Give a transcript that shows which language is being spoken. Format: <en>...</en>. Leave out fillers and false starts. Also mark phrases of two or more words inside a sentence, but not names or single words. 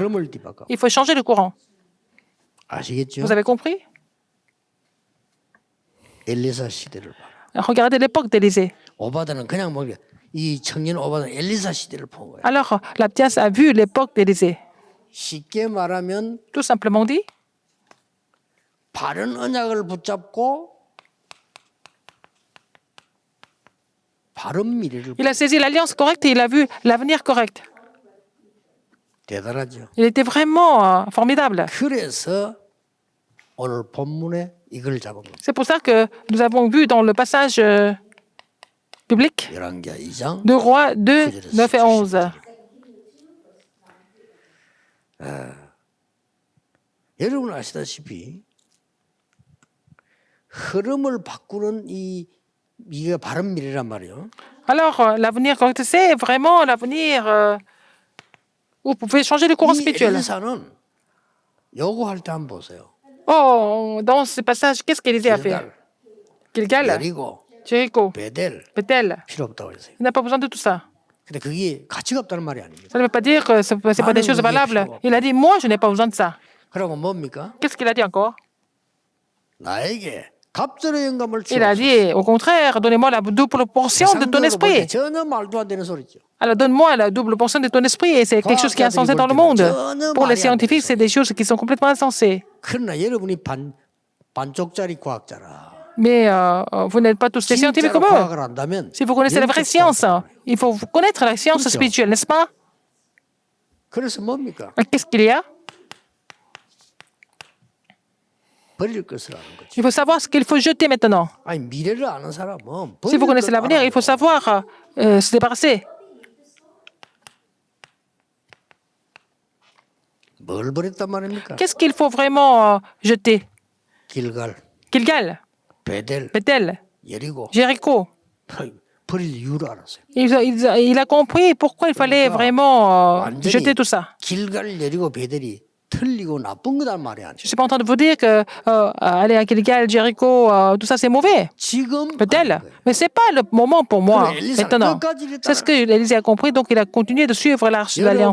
<ko>흐름을 뒤바꿔.</ko> <fr>Il faut changer le courant.</fr> <ko>아시겠죠?</ko> <fr>Vous avez compris?</fr> <ko>엘리사 시대를 봐라.</ko> <fr>Regardez l'époque d'Élisée.</fr> <ko>오바다는 그냥 뭐 이 청년 오바다는 엘리사 시대를 본 거예요.</ko> <fr>Alors l'Abdias a vu l'époque d'Élisée.</fr> <ko>쉽게 말하면</ko> <fr>Tout simplement dit,</fr> <ko>바른 언약을 붙잡고 바른 미래를</ko> <fr>il a saisi l'alliance correcte et il a vu l'avenir correct.</fr> <ko>대단하죠.</ko> <fr>Il était vraiment formidable.</fr> <ko>그래서 오늘 본문에 이걸 잡은 겁니다.</ko> <fr>C'est pour ça que nous avons vu dans le passage biblique</fr> <ko>열왕기하 2장</ko> <fr>de Rois 2, 9 et 11.</fr> <ko>여러분 아시다시피 흐름을 바꾸는 이게 바른 미래란 말이에요.</ko> <fr>Alors, l'avenir correct, c'est vraiment l'avenir où vous pouvez changer le courant</fr> <ko>이</ko> <fr>spirituel.</fr> <ko>엘리사는 요구할 때 한번 보세요.</ko> <fr>Oh, dans ce passage, qu'est-ce qu'Élisée a fait?</fr> <ko>길갈,</ko> <fr>Gilgal,</fr> <ko>여리고,</ko> <fr>Jéricho,</fr> <ko>베델</ko> <fr>Bethel.</fr> <ko>필요 없다고 그랬어요.</ko> <fr>Il n'a pas besoin de tout ça.</fr> <ko>근데 그게 가치가 없다는 말이 아닙니다.</ko> <fr>Ça ne veut pas dire que ce n'est pas des choses valables. Il a dit, moi, je n'ai pas besoin de ça.</fr> <ko>그러고 뭡니까?</ko> <fr>Qu'est-ce qu'il a dit encore?</fr> <ko>나에게 갑절의 영감을</ko> <fr>Il a</fr> <ko>주옵소서.</ko> <fr>dit, au contraire, donnez-moi la double portion de ton</fr> <ko>세상적으로 볼 때</ko> <fr>esprit.</fr> <ko>전혀 말도 안 되는 소리죠.</ko> <fr>Alors donne-moi la double portion de ton esprit. Et c'est quelque chose qui est insensé dans le monde. Pour les scientifiques, c'est des choses qui sont complètement insensées.</fr> <ko>그러나 여러분이 반쪽짜리 과학자라.</ko> <fr>Mais vous n'êtes pas tous des scientifiques</fr> <ko>진짜로</ko> <fr>comme eux.</fr> <ko>과학을 안다면</ko> <fr>Si vous connaissez la vraie science, il faut connaître la science</fr> <ko>그렇죠.</ko> <fr>spirituelle, n'est-ce pas?</fr> <ko>그래서 뭡니까?</ko> <fr>Qu'est-ce qu'il y a?</fr> <ko>버릴 것을 아는 거죠.</ko> <fr>Il faut savoir ce qu'il faut jeter maintenant.</fr> <ko>아니 미래를 아는 사람은</ko> <fr>Si vous</fr> <ko>버릴</ko> <fr>connaissez</fr> <ko>걸</ko> <fr>l'avenir, il faut</fr> <ko>알아요.</ko> <fr>savoir se débarrasser.</fr> <ko>뭘 버렸단 말입니까?</ko> <fr>Qu'est-ce qu'il faut vraiment jeter?</fr> <ko>길갈,</ko> <fr>Gilgal,</fr> <ko>베델,</ko> <fr>Bethel,</fr> <ko>여리고</ko> <fr>Jéricho.</fr> <ko>버릴 이유를 알았어요.</ko> <fr>Il a compris pourquoi il fallait vraiment</fr> <ko>완전히</ko> <fr>jeter tout ça.</fr> <ko>길갈, 여리고, 베델이 틀리고 나쁜 거란 말이 아니에요.</ko> <fr>Je ne suis pas en train de vous dire que aller à Gilgal, Jéricho, tout ça c'est mauvais.</fr> <ko>지금</ko> <fr>Peut-être. Mais ce n'est pas le moment pour moi maintenant. C'est ce que Élisée a compris, donc il a continué de suivre l'arche de l'Alliance.</fr>